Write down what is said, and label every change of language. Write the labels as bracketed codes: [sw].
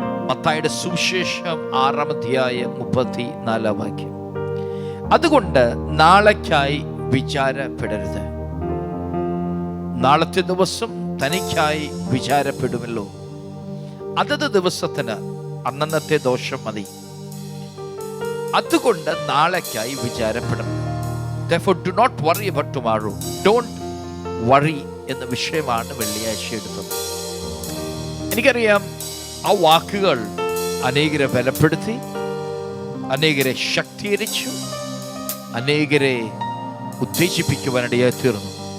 [ml] മത്തായിയുടെ സുവിശേഷം 6-ാം അധ്യായം 34-ാം വാക്യം. അതുകൊണ്ട് നാളേക്കായി വിചാരപ്പെടരുത്. നാളത്തെ ദിവസം തനിക്കായി വിചാരപ്പെടുമല്ലോ. അതത് ദിവസത്തിന് അന്നന്നത്തെ ദോഷം മതി. അതുകൊണ്ട് നാളേക്കായി വിചാരപ്പെടണം. [en] Therefore, do not worry about tomorrow. Don't worry [ml] എന്ന വിഷയമാണ് വെള്ളിയാഴ്ച എടുത്തത്. എനിക്കറിയാം ആ വാക്കുകൾ അനേകരെ ബലപ്പെടുത്തി, അനേകരെ ശക്തീകരിച്ചു, അനേകരെ ഉത്തേജിപ്പിക്കുവാനിടയായി തീർന്നു.